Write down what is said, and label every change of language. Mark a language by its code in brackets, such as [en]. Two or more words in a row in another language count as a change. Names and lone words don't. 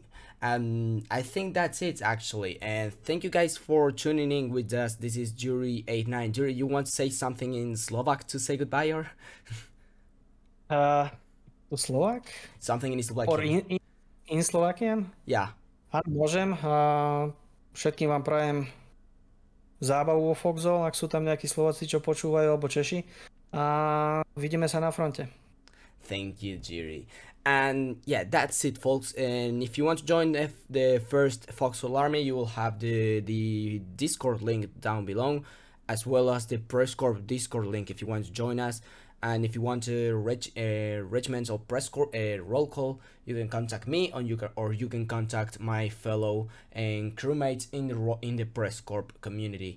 [en] I think that's it actually. And thank you guys for tuning in with us. This is Duri89. Duri, you want to say something in Slovak to say goodbye or Uh, to Slovak? something in Or Slovakian? in Slovakian? Yeah. [sk] Áno, môžem. Všetkým vám prajem zábavu vo Foxhole, ak sú tam nejakí Slováci, čo počúvajú, alebo Češi. A vidíme sa na fronte. [en] Thank you, Jiri. And yeah, that's it, folks. And if you want to join the first Foxhole Army, you will have the Discord link down below, as well as the Press Corps Discord link if you want to join us. And if you want to regiment or press corps roll call, you can contact me, or you can contact my fellow and crewmates in the press corps community.